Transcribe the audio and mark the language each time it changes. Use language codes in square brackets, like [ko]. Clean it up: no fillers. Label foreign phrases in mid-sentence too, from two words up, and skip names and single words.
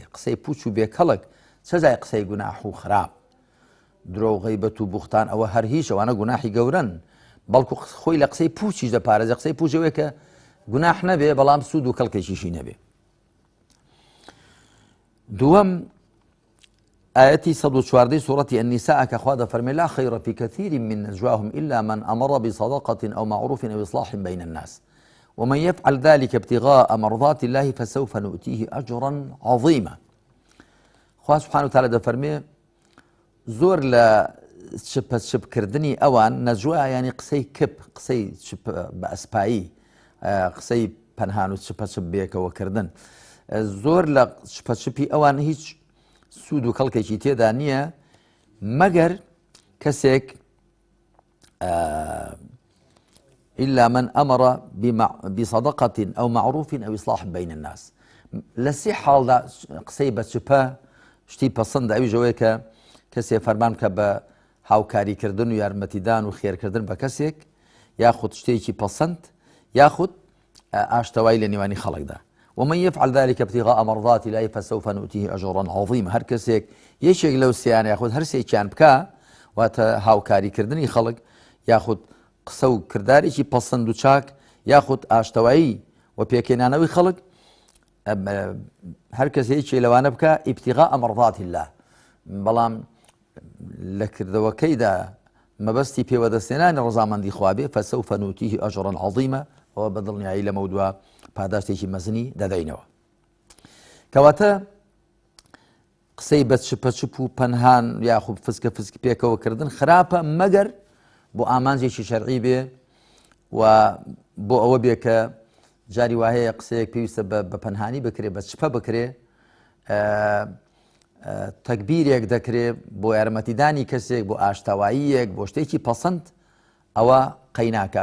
[ckb] قسەی پوچ و بێکەڵک سەزای قسەی گوناح و خراپ، درۆ و غەیبەت و بوختان ئەوە هەر هیچ ئەوانە گوناحی گەورن، بەڵکو خۆی لە قسەی پوچیش دەپارێزێ. قسەی پوچەوەی کە گوناح نەبێ بەڵام سوود و کەڵکێکیشی نەبێ. دووەم ئاەتی 114 سوورەتی النساء کە خوا دەفەرمێ [ar] لا خەیڕە فی کەثیر من نەجواهم إلا من أمر بصدقة أو معروف أو إصلاح بين الناس ومن يفعل ذلك ابتغاء مرضات الله فسوف نؤتيه أجرا عظيما. [ckb] خوا [ar] سبحانه وتعالى [ckb] دەفەرمێ زۆر لە شپکردنی ئەوان نەجوا یعنی قسەی کپ، قسەی بە ئەسپایی، قسەی پەنهان و چپە بێکەوەکردن، زۆر لە شپەچپی ئەوان هیچ سوود و کەڵکێکی تێدا نییە مەگەر کەسێک [ar] إلا من أمر بصدقة أو معروف أو إصلاح بين الناس. [ckb] لە سێ حاڵدا قسەی بە چپە شتی پەسەندە ئەوی ژەوەیە کە کەسێ فەرمان کە بە هاوکاریکردن و یارمەتیدان و خێرکردن بە کەسێک یاخود شتێکی پەسەند یاخود ئاشتەوای لە نێوانی خەڵکدا. [ar] ومن يفعل ذلك ابتغاء مرضات الله فسوف نؤتيه أجرا عظيما. [ckb] هەر کەسێک یەکێک لەو سێیان یاخود هەر سێکیان بکە واتە هاوکاریکردنی خەڵک یاخود قسە و کردارێکی پەسەند و چاک یاخود ئاشتەوایی و پێکێنانەوەی خەڵک، هەر کەس هیچی لەوانە بکە [ar] ابتغاء مرضات الله [ckb] بەڵام لە کردەوەکەیدا مەبەستی پێوەدەستێنانی ڕەزامەندی خوا بێ [ar] فسوف نؤتيه أجرا عظيما. [ckb] ئەوە بەدڵنیایی لەمە دووە پاداشتێکی مەزنی دەدەینەوە. کەواتە قسەی بە چپە و پەنهان یاخود فسکە پێکەوەکردن خراپە مەگەر بۆ ئامانجێکی شەرعی بێ و بۆ ئەوە بێ کە جاری وهەیە قسەیەک پێویستە بە پەنهانی بکرێ، بە چپە بکرێ، تەکبیرێک دەکرێ بۆ یارمەتیدانی کەسێک، بۆ ئاشتەواییەک، بۆ شتێکی پەسەند، ئەوە قەیناکە.